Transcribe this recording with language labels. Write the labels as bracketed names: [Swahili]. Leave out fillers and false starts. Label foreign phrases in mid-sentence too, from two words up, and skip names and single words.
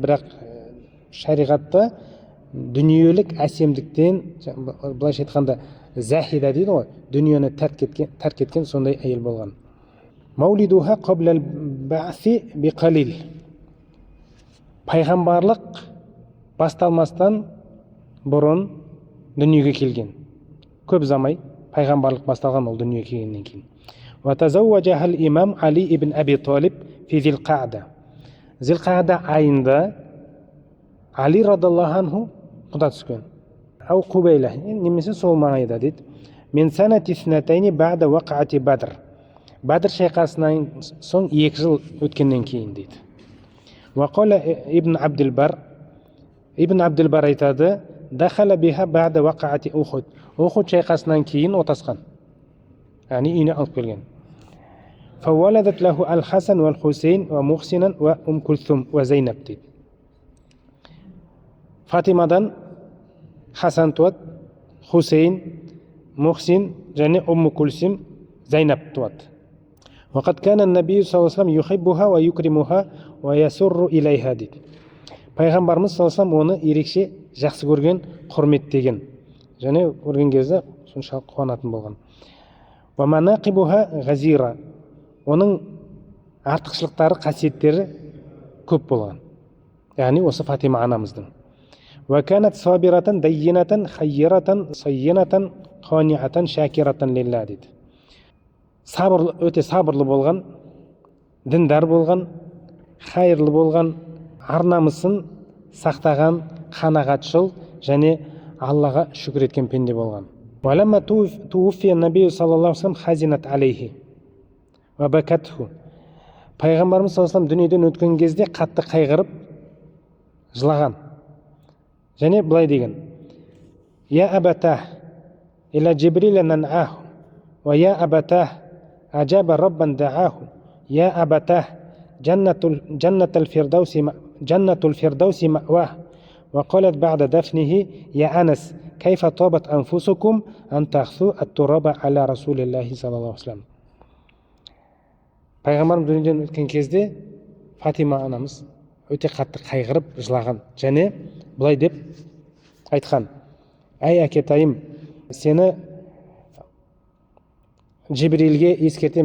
[Kazakh] Бірақ шариғатта дүниелік әсемдіктен, былайша айтқанда захида дейді ғой, дүниені тәрк кеткен сондай әйел болған. [Arabic] مولدها قبل البعثة بقليل. [Kazakh] Пайғамбарлық басталмастан бұрын дүниеге келген. Көп замай пайғамбарлық басталған ол дүниеге келгеннен кейін. [Arabic] وتزوجها الإمام علي بن أبي طالب في ذي القعدة. [Kazakh] Зил-қаъда айында Али [Arabic] رضي الله عنه [Kazakh] құда түскен. [Arabic] أو قبيلها, [Kazakh] немесе сол маңайда дейді. [Arabic] من سنة سنتين بعد وقعة بدر. [Kazakh] Бадр шайқасынан соң 2 жыл өткеннен кейін дейді. Вақала Ибн Абдил-Бар. Ибн Абдил-Бар айтады, [Arabic] دخل بها بعد وقعة أحد. [Kazakh] Ухуд шайқасынан кейін отасқан. Яғни үйіне алып келген. [Arabic] فولدت له الحسن والحسين ومحسنا وكلثوم وزينب дейді. [Kazakh] Фатимадан Хасан туады, Хусейн, Мухсин және Кулсум, Зайнаб туады. [Arabic] وقد كان النبي صلى الله عليه وسلم يحبها ويكرمها ويسر إليها дейді. [Kazakh] Пайғамбарымыз [Arabic] صلى الله عليه وسلم [Kazakh] оны ерекше жақсы көрген, құрметтеген. Және көрген кезде соншалық қуанатын болған. [Arabic] ومناقبها غزيرة. [Kazakh] Оның артықшылықтары, қасиеттері көп болған. Яғни осы Фатима анамыздың. [Arabic] وكانت صابرة دينة خيرة صينة قانعة شاكرة لله дейді. [Kazakh] өте сабырлы болған, діндар болған, хайырлы болған, ар намысын сақтаған, қанағатшыл және Аллаға шүкір еткен пенде болған. [Arabic] ولما توفي النبي صلى الله عليه وسلم حزنت عليه وبكته. [Kazakh] Пайғамбарымыз [Arabic] صلى الله عليه وسلم [Kazakh] дүниеден өткен кезде қатты қайғырып жылаған. Және былай деген: [Arabic] يا أبتاه إلى جبريل ننعاه يا أبتاه أجاب ربا دعاه يا أبتاه جنة الفردوس مأواه وقالت بعد دفنه يا أنس كيف طابت أنفسكم أن تحثوا التراب على رسول الله صلى الله عليه وسلم. [Kazakh] Пайғамбарым дүниеден өткен кезде Фатима анамыз өте қатты қайғырып жылаған және былай деп айтқан: Әй әкетайым, сені Жибрилге ескертеміз.